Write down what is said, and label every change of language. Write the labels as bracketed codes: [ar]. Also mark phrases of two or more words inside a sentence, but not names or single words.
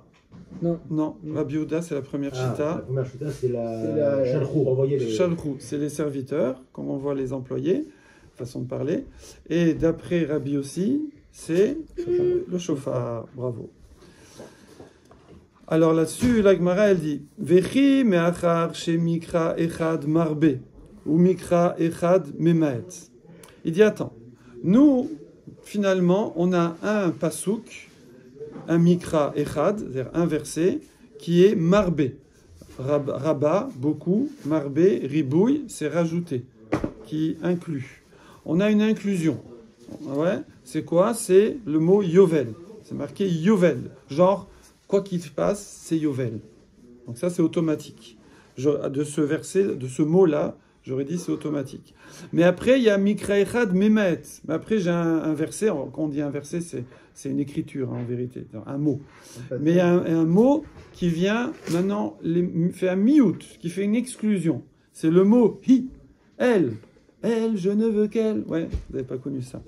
[fr] Non, Rabbi Yehuda, c'est la première chita. La première chita, c'est la shalchou. Shalchou, c'est les serviteurs, comme on voit les employés, façon de parler. Et d'après Rabbi aussi, c'est le shofar. Bravo. Alors là-dessus, la Gemara, elle dit [he] וכי מאחר שמקרא אחד מרבה ומקרא אחד ממעט. [fr] Il dit attends, nous, finalement, on a un pasouk, un [he] מקרא אחד, [fr] c'est-à-dire un verset, qui est marbé. Rabat, beaucoup, marbé, ribouille, c'est rajouté, qui inclut. On a une inclusion. Ouais, c'est quoi? C'est le mot yovel. C'est marqué yovel. Genre, quoi qu'il se passe, c'est yovel. Donc ça, c'est automatique. De ce verset, de ce mot-là, j'aurais dit c'est automatique. Mais après, il y a [he] מקרא אחד ממעט. [fr] Mais après, j'ai un verset. Quand on dit un verset, c'est une écriture, hein, en vérité, un mot. Mais il y a un mot qui vient maintenant, fait un miout, qui fait une exclusion. C'est le mot hi, elle. Elle, je ne veux qu'elle. Ouais, vous n'avez pas connu ça.